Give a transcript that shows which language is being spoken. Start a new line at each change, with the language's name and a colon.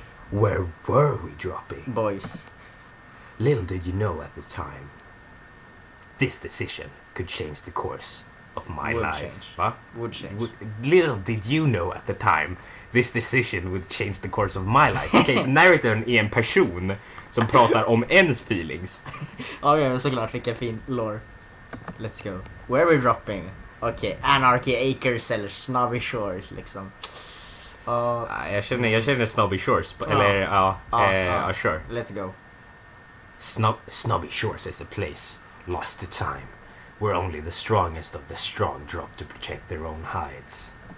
English: Where were we dropping? Boys. Little did you know at the time, this decision could change the course of my life. Would change. Little did you know at the time, this decision would change the course of my life.
Swedish: Okay, så narratorn är en person som pratar om ens feelings. Ja, såklart. Vilken fin lore.
English: Let's go. Where are we dropping?
Swedish: Okay, Anarchy Acres eller Snobby Shores liksom. Jag känner Snobby Shores. Eller, sure.
English: Let's go. Snobby Shores is a place lost to time, where only the strongest of the strong drop to protect their own hides.